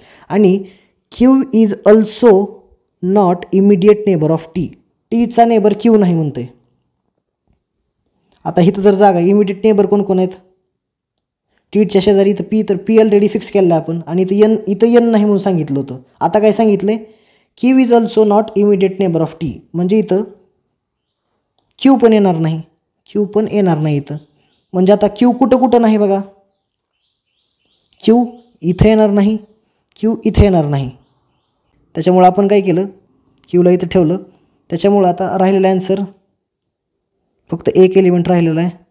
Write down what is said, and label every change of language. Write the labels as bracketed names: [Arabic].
[English] आणि Q is also not immediate neighbour of T. [Marathi] टीचा neighbour Q नाही म्हणते. आता इथं जर जागा इमिडिएट नेबर कोण कोण आहेत? टीच्या शेजारी इथं पी, तर पी ऑलरेडी फिक्स केलं आहे आपण. आणि इथं यन नाही म्हणून सांगितलं होतं. आता काय सांगितलं? [English] Q is also not immediate neighbour of T. [Marathi] म्हणजे इथं क्यू पण येणार नाही, क्यू पण येणार नाही इथं. म्हणजे आता क्यू कुठं कुठं नाही बघा. क्यू इथं येणार नाही, क्यू इथं येणार नाही. त्याच्यामुळं आपण काय केलं? क्यूला इथं ठेवलं. त्याच्यामुळं आता राहिलेला आन्सर फक्त एक एलिमेंट राहिलेला आहे.